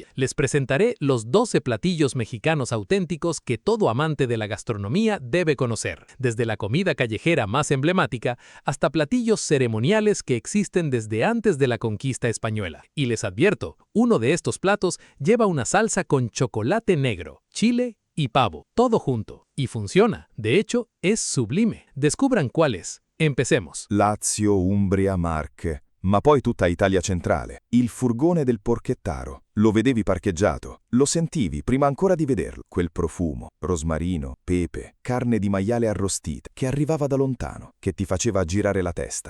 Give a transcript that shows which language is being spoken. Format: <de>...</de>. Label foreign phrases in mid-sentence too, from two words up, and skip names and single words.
<es>Les presentaré los 12 platillos mexicanos auténticos que todo amante de la gastronomía debe conocer, desde la comida callejera más emblemática hasta platillos ceremoniales que existen desde antes de la conquista española. Y les advierto, uno de estos platos lleva una salsa con chocolate negro, chile y pavo, todo junto. Y funciona. De hecho, es sublime. Descubran cuál es. Empecemos.</es> <it>Lazio, Umbria, Marche, ma poi tutta Italia centrale. Il furgone del porchettaro. Lo vedevi parcheggiato, lo sentivi prima ancora di vederlo. Quel profumo, rosmarino, pepe, carne di maiale arrostita, che arrivava da lontano, che ti faceva girare la testa.</it>